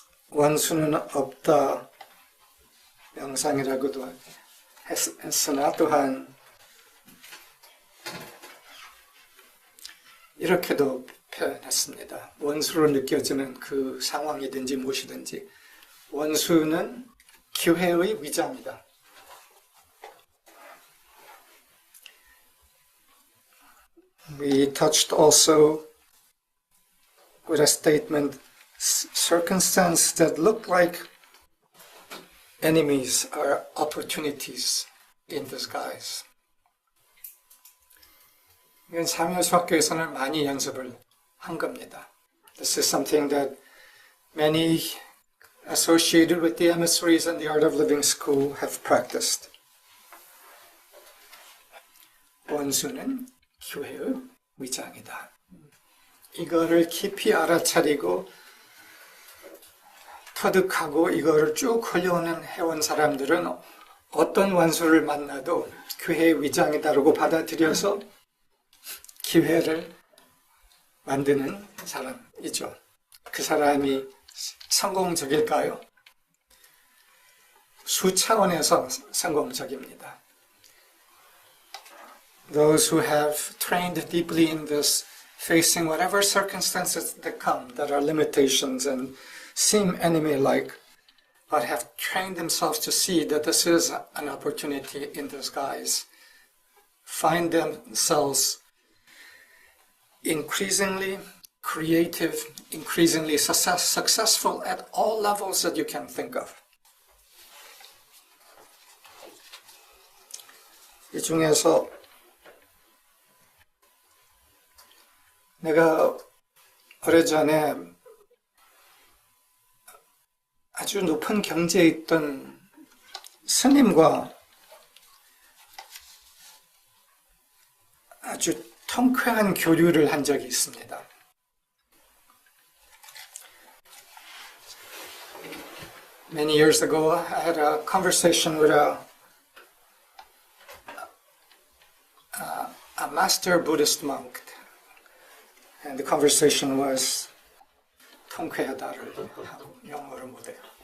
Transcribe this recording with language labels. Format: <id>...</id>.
<ko>원수는 없다, 명상이라고도 했으나 또한 이렇게도 표현했습니다. 원수로 느껴지는 그 상황이든지 무엇이든지 원수는 기회의 위장이다.</ko> <en>We touched also with a statement, circumstances that look like enemies are opportunities in disguise.</en> <ko>이건 사무엘수학교에서는 많이 연습을 한 겁니다.</ko> <en>This is something that many associated with the emissaries and the Art of Living School have practiced.</en> <ko>원수는 기회의 위장이다. 이거를 깊이 알아차리고 터득하고 이거를 쭉 흘려오는 해온 사람들은 어떤 원수를 만나도 기회의 위장이다라고 받아들여서 기회를 만드는 사람이죠. 그 사람이 성공적일까요? 수차원에서 성공적입니다.</ko> <en>Those who have trained deeply in this, facing whatever circumstances that come that are limitations and seem enemy-like, but have trained themselves to see that this is an opportunity in disguise, find themselves increasingly creative, increasingly successful at all levels that you can think of.</en> <ko>이 중에서 내가 오래전에 아주 높은 경지에 있던 스님과 아주 통쾌한 교류를 한 적이 있습니다.</ko> <en>Many years ago, I had a conversation with a master Buddhist monk, and the conversation was</en> <ko>통쾌하다를 영어로 못해요.</ko>